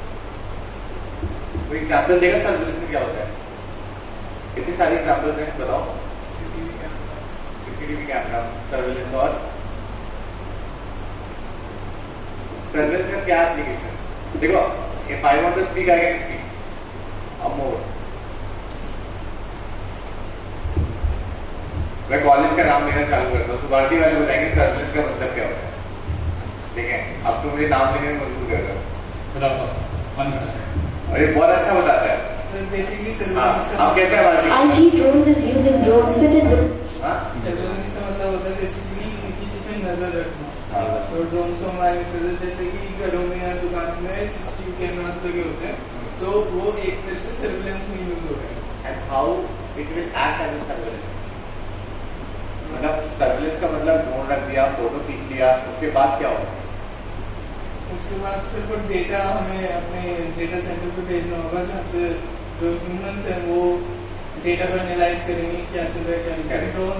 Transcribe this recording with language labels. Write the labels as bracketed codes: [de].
[hi] कोई एग्जाम्पल देगा सर्वेलेंस में क्या होता है? कितनी सारी एग्जाम्पल्स हैं बताओ। सीसीटीवी कैमरा, सर्वेलेंस और सर्वेलेंस का क्या एप्लीकेशन? [en] देखो, if I want to speak, I can speak. [hi] अब मोर मैं कॉलेज का नाम लेना चालू करता हूँ तो भारती वाले बताएंगे सर्वेलेंस का मतलब क्या होता है। ठीक है, अब तो मुझे नाम लेने में मजबूर कर रहा हूँ। बताओ कौन बताता है? और ये बहुत अच्छा बताता है। सर बेसिकली हाँ, सर्वेलेंस का आप कैसे है Bharti? [en] IG drones is using drones fitted with हाँ? [hi] सर्वेलेंस का मतलब होता है बेसिकली किसी पे नजर रखना। हाँ। और ड्रोन्स को हमारे यूज करते हैं जैसे कि घरों में या दुकान में सीसीटीवी कैमरास लगे होते हैं, तो वो एक तरह से सर्वेलेंस में यूज हो रहे हैं। [en] And how it will act as a surveillance? [hi] मतलब सर्वेलेंस का मतलब ड्रोन रख दिया, फोटो खींच लिया, उसके बाद क्या होगा? उसके बाद सिर्फ डेटा हमें अपने डेटा सेंटर पे भेजना होगा, जहाँ से जो ह्यूमंस हैं वो डेटा को एनालाइज करेंगे क्या चल रहा है क्या नहीं चल रहा है।